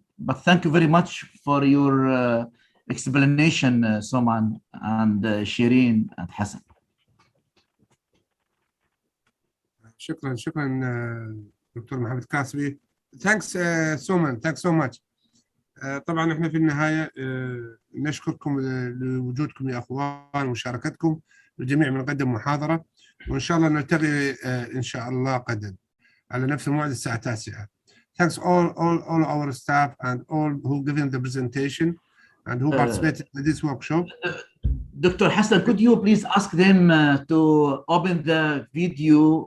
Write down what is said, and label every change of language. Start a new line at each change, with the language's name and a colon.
English: But thank you very much for your explanation, Soman and Shireen and Hassan.
Arabic: شكرا دكتور محمد كاسبي.
English: Thanks Soman, thanks so much.
Arabic: طبعا احنا في النهاية نشكركم لوجودكم يا اخوان ومشاركتكم. الجميع بنقدم محاضرة وان شاء الله نلتقي ان شاء الله غدا على نفس الموعد الساعة 9.
English: Thanks all our staff and all who given the presentation and who participated in this workshop. Dr. Hassan, could you please ask them to open the video?